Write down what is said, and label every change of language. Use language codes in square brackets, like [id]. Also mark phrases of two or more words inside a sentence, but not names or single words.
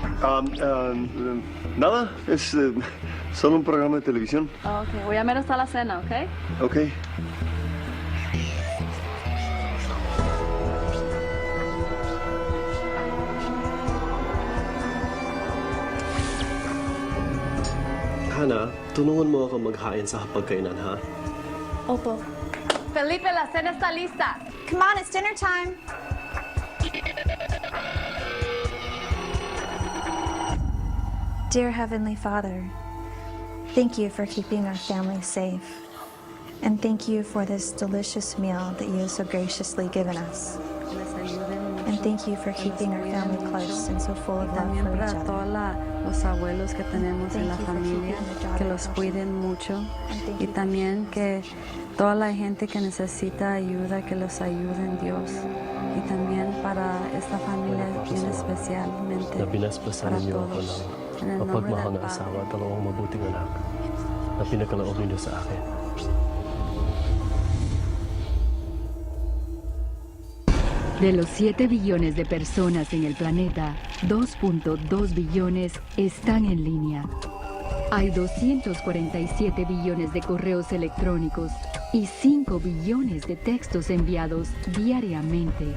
[es] Nada, es solo un programa de televisión. Ok, voy a ver hasta la cena, ¿ok? Ok. [tl] Hana, tulungan mo ako maghain sa hapagkainan, ha? Opo. [es] Felipe, la cena está lista. [en] Come on, it's dinner time. Dear Heavenly Father, thank you for keeping our family safe. And thank you for this delicious meal that you have so graciously given us. And thank you for keeping our family close and so full of love [es] También [en] for each [es] para [en] other. [es] todos los abuelos que tenemos en la familia, que los cuiden mucho, y también que toda la gente que necesita ayuda, que los ayuden Dios, y también para esta familia bien especialmente [tl] Na pinaspasan [es] para [tl] niyo ako [es] todos. [tl] ng [es] En el nombre [tl] mapagmahal [es] del [tl] na asawa [es] Padre, [tl] at dalawang mabuting anak na pinakalaob ninyo sa akin. [es] De los 7 billones de personas en el planeta, 2.2 billones están en línea. Hay 247 billones de correos electrónicos y 5 billones de textos enviados diariamente.